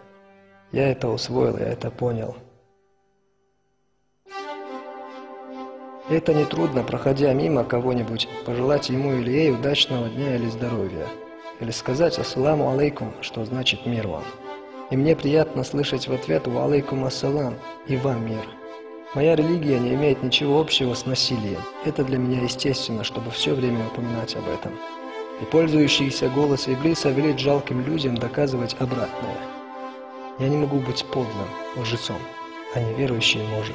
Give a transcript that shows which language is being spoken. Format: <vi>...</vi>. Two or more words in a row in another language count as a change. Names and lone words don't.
<ru>Я это усвоил, я это понял. Это нетрудно, проходя мимо кого-нибудь, пожелать ему или ей удачного дня или здоровья. Или сказать</ru> <ar>«السلام عليكم»,</ar> <ru>что значит «мир вам». И мне приятно слышать в ответ</ru> <ar>«وعليكم السلام»</ar> <ru>и «Вам мир». Моя религия не имеет ничего общего с насилием. Это для меня естественно, чтобы все время упоминать об этом. И пользующийся голос Иблиса велит жалким людям доказывать обратное. Я не могу быть подлым, лжецом, а неверующий может.</ru>